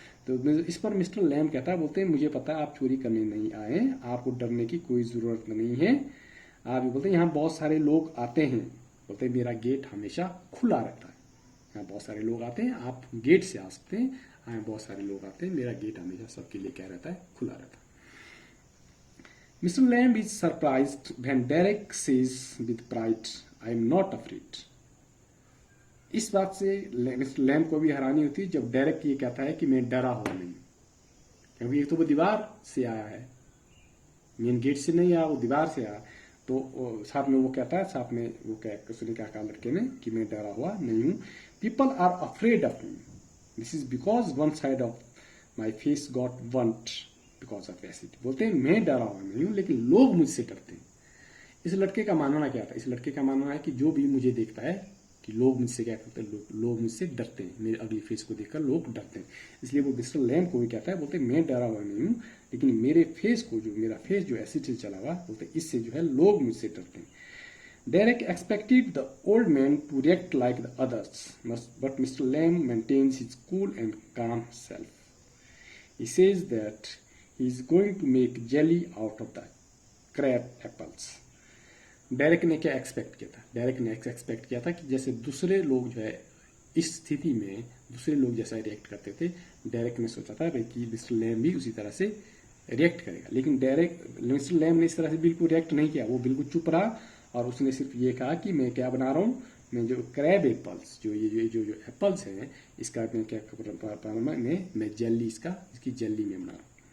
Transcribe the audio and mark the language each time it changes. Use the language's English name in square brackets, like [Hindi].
[Hindi] तो इस पर मिस्टर लैम कहता है, बोलते हैं मुझे पता है आप चोरी करने नहीं आए, आपको डरने की कोई जरूरत नहीं है। आप बोलते हैं यहाँ बहुत सारे लोग आते हैं, बोलते हैं मेरा गेट हमेशा खुला रहता है, यहाँ बहुत सारे लोग आते हैं, आप गेट से आ सकते हैं, यहाँ बहुत सारे लोग आते हैं, मेरा गेट हमेशा सबके लिए क्या रहता है, खुला रहता है। [English] Mr. Lamb is surprised when Derek says with pride, I am not afraid. [Hindi] इस बात से मिस्टर लैम को भी हैरानी होती है जब डायरेक्ट ये कहता है कि मैं डरा हुआ नहीं, क्योंकि एक तो वो दीवार से आया है, मेन गेट से नहीं आया, वो दीवार से आया। तो साथ में वो कहता है, साथ में वो उसने क्या कहा लड़के ने कि मैं डरा हुआ नहीं हूं। [English] People are afraid of me, this is because one side of my face got burnt because of acid. [Hindi] बोलते हैं मैं डरा हुआ नहीं हूं, लेकिन लोग मुझसे डरते हैं। इस लड़के का मानना क्या था, इस लड़के का मानना है कि जो भी मुझे देखता है कि लोग मुझसे क्या करते हैं, लोग मुझसे डरते हैं, मेरे अगली फेस को देखकर लोग डरते हैं। इसलिए वो मिस्टर लैम को भी कहता है, बोलते मैं डरा हुआ नहीं हूं, लेकिन मेरे फेस को, जो मेरा फेस जो एसिड से चला हुआ, बोलते इससे जो है लोग मुझसे डरते हैं। [English] Derek expected the old man to react like the others, but Mr. Lamb maintains his cool and calm self. He says that he is going to make jelly out of the crab apples. [Hindi] Direct ने क्या expect किया था? Direct ने expect किया था कि जैसे दूसरे लोग जो है इस स्थिति में दूसरे लोग जैसा रिएक्ट करते थे, डायरेक्ट ने सोचा था भाई कि मिस्टर लैम भी उसी तरह से रिएक्ट करेगा। लेकिन डायरेक्ट मिस्टर लैम ने इस तरह से बिल्कुल रिएक्ट नहीं किया, वो बिल्कुल चुप रहा और उसने सिर्फ ये कहा कि मैं क्या बना रहा हूँ, मैं जो क्रैब एप्पल्स जो ये जो एप्पल्स हैं इसका मैं क्या मैं जेली इसकी जेली में बना रहा हूँ।